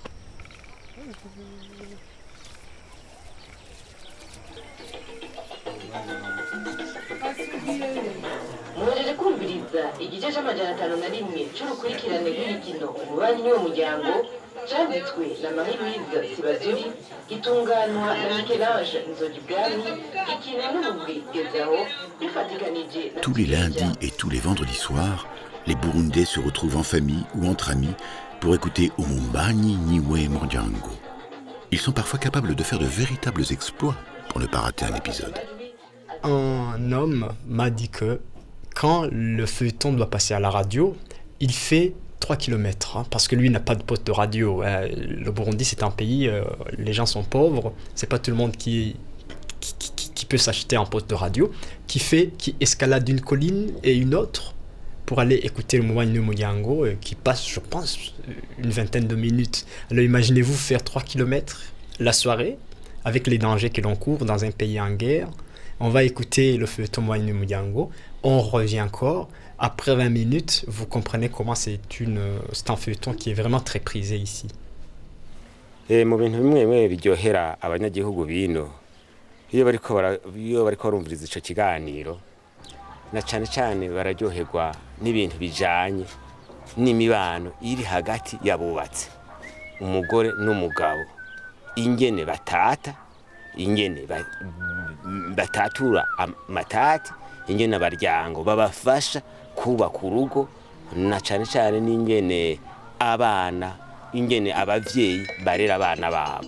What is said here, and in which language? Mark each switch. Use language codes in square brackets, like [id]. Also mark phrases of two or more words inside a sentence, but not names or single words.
[rn] Muhejeje kumviriza igice c'501 c'urukurikirane rw'igikino Umubanyi niwo muryango cyanditswe na Marie-Louise Sibazuri gitunganwa na Michel-Ange Nzogibwami gikina n'umugwi Gezaho bifatikanije. [fr] Tous les lundis et tous les vendredis soirs, les Burundais se retrouvent en famille ou entre amis pour écouter Umumbani Niwe Muryango. Ils sont parfois capables de faire de véritables exploits pour ne pas rater un épisode. Un homme m'a dit que quand le feuilleton doit passer à la radio, il fait 3 km, parce que lui n'a pas de poste de radio. Le Burundi, c'est un pays, les gens sont pauvres, c'est pas tout le monde qui peut s'acheter un poste de radio, qui escalade une colline et une autre pour aller écouter le Umubanyi niwo muryango, qui passe, je pense, une vingtaine de minutes. Alors imaginez-vous faire 3 km la soirée, avec les dangers que l'on court dans un pays en guerre. On va écouter le feuilleton Umubanyi niwo muryango, on revient encore. Après 20 minutes, vous comprenez comment c'est un feuilleton qui est vraiment très prisé ici. [rn] Mu bintu bimwe biryohera abanyagihugu bino iyo bariko barumviriza ico kiganiro na cyane cyane bararyoherwa n'ibintu bijanye n'imibano iri hagati yabubatse umugore n'umugabo, ingene batata, ingene batatura amatati, ingene abaryango babafasha kubaka urugo, na cyane cyane n'ingene abana, ingene abavyeyi barera abana babo.